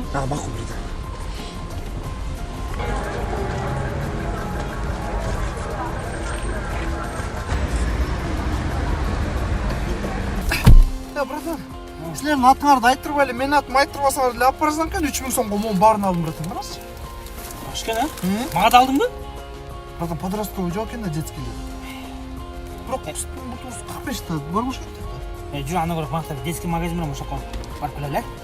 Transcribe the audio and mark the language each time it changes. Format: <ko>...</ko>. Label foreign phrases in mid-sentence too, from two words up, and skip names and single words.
<ky>макул братан братан силердин атыңарды айттырбай эле менин атымды айттырбасаңар деле алып барасың экен 3000 сомго могу баарын алдым братан барасызчы кішкене мага да алдыңбы братан подростковый жок экен да детскийлер бирок кустун бутубуз 45 та бар болуш керек жүр ана көрө мактап</ky> <ru>детский магазин</ru> <ky>менен ошол жака барып келели</ky>